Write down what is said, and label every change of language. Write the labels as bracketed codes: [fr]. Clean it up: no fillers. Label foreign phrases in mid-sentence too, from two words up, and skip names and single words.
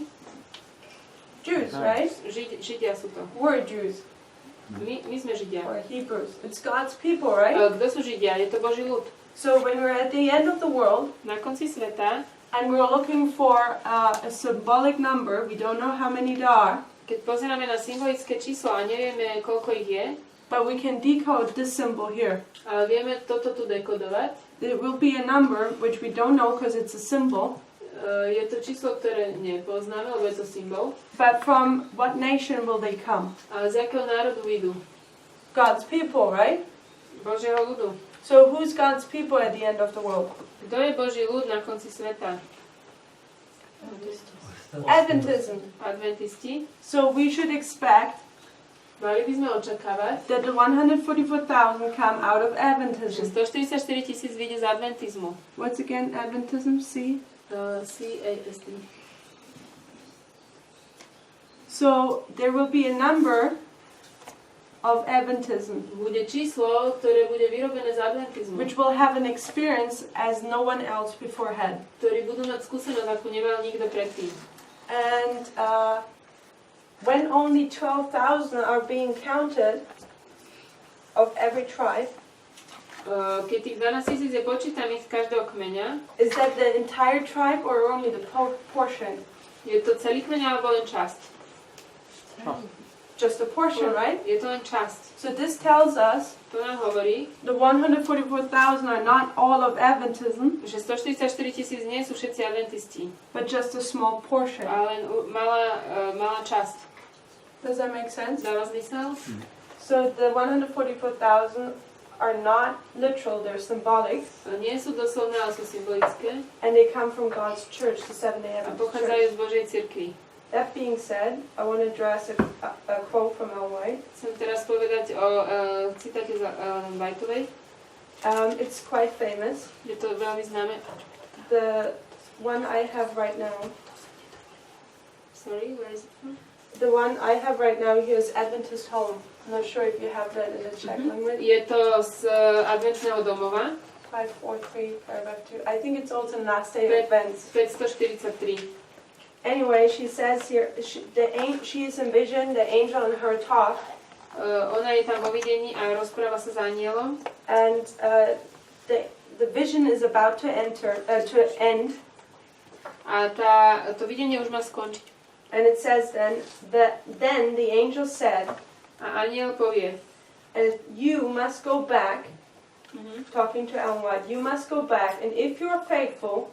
[en] Jews, right? [sk] Židia sú to. [en] We're Jews [sk] My sme Židia. [en] or Hebrews. It's God's people, right? [sk] Kto sú Židia? Je to Boží ľud. [en] So when we're at the end of the world [sk] Na konci sveta, [en] and we're looking for a symbolic number, we don't know how many there are, [sk] keď pozeráme na symbolické číslo a nevieme, koľko ich je, [en] but we can decode this symbol here. [sk] ale vieme toto tu dekodovať. [en] There will be a number which we don't know because it's a symbol, [sk] Je to číslo, ktoré nepoznáme, lebo je to symbol. [en] but from what nation will they come? [sk] Ale z jakého národu idú? [en] God's people, right? [sk] Božieho ľudu. [en] So who's God's people at the end of the world? [sk] Kto je Boží ľud na konci sveta? [en] Adventism. [sk] Adventisti. [en] So we should expect [sk] Mali by sme očakávať, [en] that the 144,000 come out of [sk] že [en] Adventism. [sk] 144 000 vyjde z adventizmu. [en] What's again Adventism? C? CASD. So there will be a number of Adventism, [sk] Bude číslo, ktoré bude vyrobené z adventizmu, [en] which will have an experience as no one else before had. [sk] ktorí budú mať skúsenosť, ako nemal nikto predtým. [en] And when only 12,000 are being counted of every tribe, [sk] Keď tých 12 000 je počítaných z každého kmeňa, [en] is that the entire tribe or only the portion? [sk] je to celý kmeň alebo len časť? [en] Just a portion, right? [sk] Je to len časť. [en] So this tells us [sk] To nám hovorí, [en] the 144,000 are not all of Adventism, [sk] že 144 000 nie sú všetci adventisti, [en] but just a small portion. [sk] ale len malá časť. [en] Does that make sense? [sk] Dáva zmysel? [en] So the 144,000 are not literal, they're symbolic, [sk] Nie sú doslovné, ale sú symbolické [en] and they come from God's church, the Seventh-day [sk] a [en] Adventist [sk] pochádzajú [en] Church. [sk] z Božej cirkvi. [en] That being said, I want to address a quote from Ellen White. [sk] Chcem teraz povedať o citáte z Whiteovej. [en] It's quite famous. [sk] Je to veľmi známe. [en] The one I have right now, Sorry, where is it from? the one I have right now here is Adventist Home. I'm not sure if you have that in the Czech language. [sk] Je to z adventného domova. 543, [en] paragraph 2. I think it's also in Last Day of Advents. [sk] 543. [en] Anyway, she says here, she is envisioned the angel and her talk, [sk] Ona je tam vo videní a rozpráva sa s anielom. [en] and the vision is about to end, [sk] A to videnie už má skončiť. [en] and it says then the angel said, [sk] A aniel povie, [en] you must go back, talking to Ellen White, you must go back, and if you are faithful,